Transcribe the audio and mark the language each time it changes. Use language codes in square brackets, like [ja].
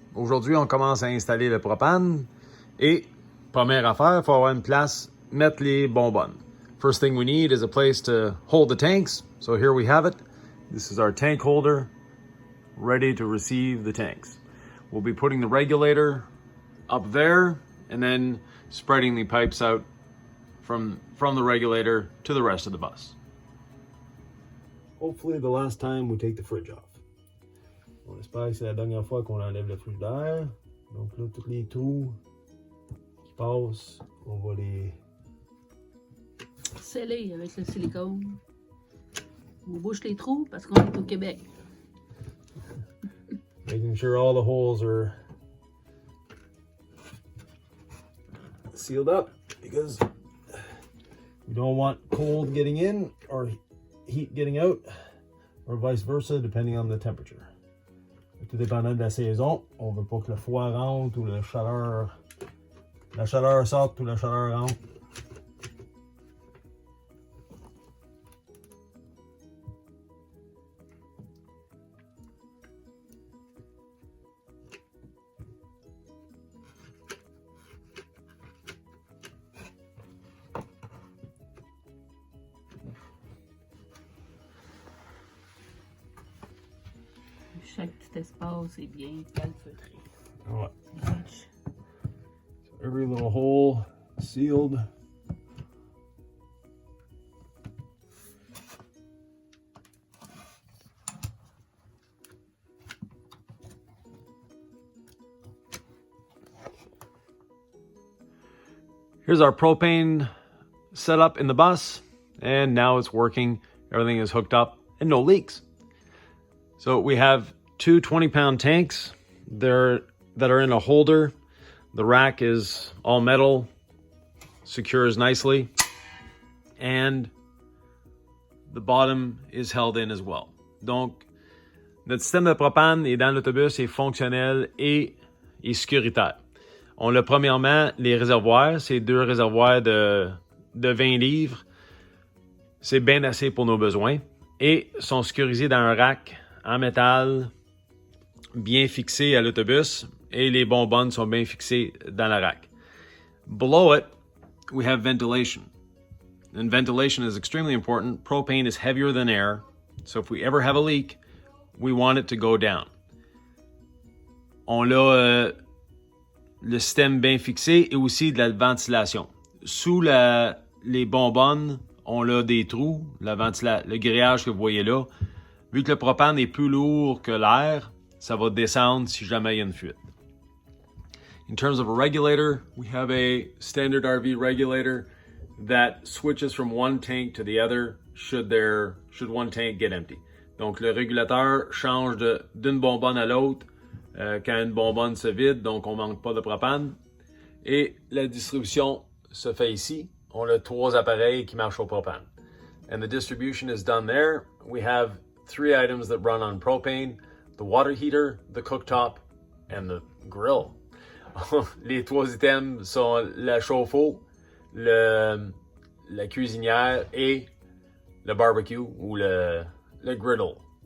[fr] Aujourd'hui, on commence à installer le propane et première affaire, il faut avoir une place, mettre les bonbonnes. [en] First thing we need is a place to hold the tanks. So here we have it. This is our tank holder ready to receive the tanks. We'll be putting the regulator up there and then spreading the pipes out from the regulator to the rest of the bus. Hopefully the last time we take the fridge off. [fr] On espère que c'est la dernière fois qu'on enlève le frigidaire. Donc là, tous les trous qui passent, on va les sceller avec le silicone. On bouche les trous parce qu'on est au Québec. Making sure all the holes are sealed up because we don't want cold getting in or heat getting out or vice versa depending on the temperature. Tout dépendant de la saison, on veut pas que le froid rentre ou la chaleur sorte ou la chaleur rentre. Chaque petit espace est bien calfeutré. Ouais. [en] Every little hole sealed. Here's our propane setup in the bus, and now it's working. Everything is hooked up and no leaks. So we have two 20-pound tanks that are in a holder. The rack is all metal, secures nicely, and the bottom is held in as well. [fr] Donc, notre système de propane est dans l'autobus, est fonctionnel et sécuritaire. On a premièrement les réservoirs, c'est 2 réservoirs de 20 livres. C'est bien assez pour nos besoins et sont sécurisés dans un rack en métal bien fixé à l'autobus et les bonbonnes sont bien fixées dans la rack. [en] Below it, we have ventilation. And ventilation is extremely important. Propane is heavier than air, so if we ever have a leak, we want it to go down. [fr] On a le système bien fixé et aussi de la ventilation. Sous les bonbonnes, on a des trous, le grillage que vous voyez là. Vu que le propane est plus lourd que l'air, ça va descendre si jamais il y a une fuite. [en] In terms of a regulator, we have a standard RV regulator that switches from one tank to the other should one tank get empty. [fr] Donc le régulateur change d'une bonbonne à l'autre quand une bonbonne se vide, donc on manque pas de propane. Et la distribution se fait ici. On a 3 appareils qui marchent au propane. [en] And the distribution is done there. We have 3 items that run on propane: the water heater, the cooktop, and the grill. [fr] Les 3 items sont la chauffe-eau, la cuisinière et le barbecue ou le griddle.